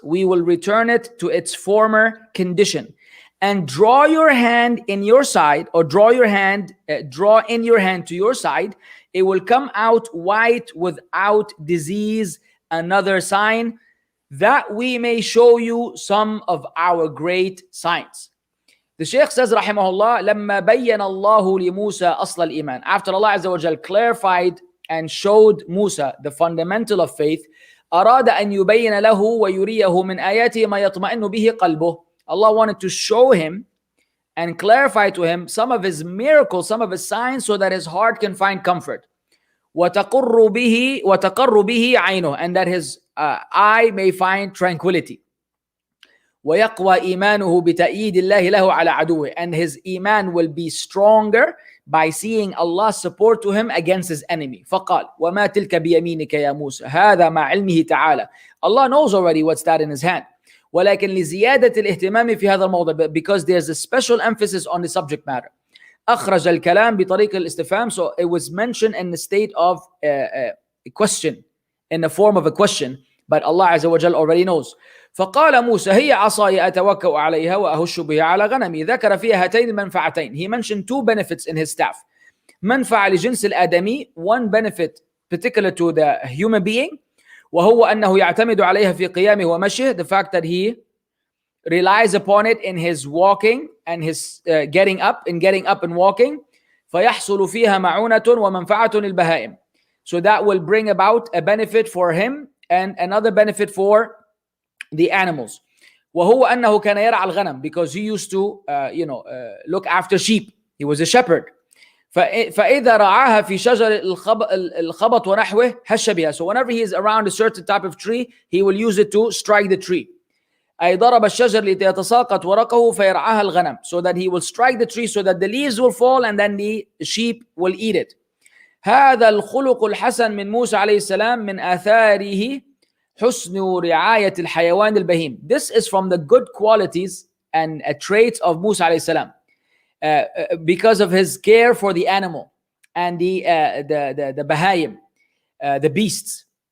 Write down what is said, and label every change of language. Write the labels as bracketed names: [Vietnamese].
[English] We will return it to its former condition. And draw your hand in your side, or draw in your hand to your side. It will come out white without disease, another sign, that we may show you some of our great signs. The Shaykh says, [Arabic] rahimahullah, لما بين الله لموسى أصل الإيمان. [English] After Allah Azza wa Jal clarified and showed Musa the fundamental of faith, [Arabic] أراد أن يبين له ويريه من آياته ما يطمئن به قلبه. [English] Allah wanted to show him and clarify to him some of his miracles, some of his signs, so that his heart can find comfort. [Arabic] وتقر به عينه, [English] and that his eye may find tranquility. [Arabic] ويقوى إيمانه بتأييد الله له على عدوه, [English] and his iman will be stronger by seeing Allah's support to him against his enemy. [Arabic] فقال وما تلك بيمينك يا موسى هذا مع علمه تعالى. [English] Allah knows already what's that in his hand. [Arabic] ولكن لزيادة الاهتمام في هذا الموضوع, [English] because there's a special emphasis on the subject matter. [Arabic] أخرج الكلام بطريق الاستفهام, [English] so it was mentioned in the state of a question, in the form of a question, but Allah Azza wa Jal already knows. [Arabic] فقال موسى هي عصاي أتوكأ عليها وأهش بها على غنمي. ذكر فيها هاتين المنفعتين. [English] He mentioned two benefits in his staff. [Arabic] منفعة لجنس الآدمي, [English] one benefit particular to the human being, [Arabic] وهو أنه يعتمد عليها في قيامه ومشيه, [English] the fact that he relies upon it in his walking and his getting up and walking. [Arabic] فيحصل فيها معونة ومنفعة للبهائم. [English] So that will bring about a benefit for him and another benefit for the animals. [Arabic] وهو أنه كان يرعى الغنم, [English] because he used to look after sheep. He was a shepherd. [Arabic] فإذا رعاها في شجر الخبط ونحوه هش بها. [English] So whenever he is around a certain type of tree, he will use it to strike the tree. [Arabic] أي ضرب الشجر ليتساقط ورقه فيرعاها الغنم. [English] So that he will strike the tree so that the leaves will fall and then the sheep will eat it. [Arabic] هذا الخلق الحسن من موسى عليه السلام من آثاره حسن رعاية الحيوان البهيم. [English] This is from the good qualities and traits of Musa عليه السلام. Because of his care for the animal and the bahayim, the beasts.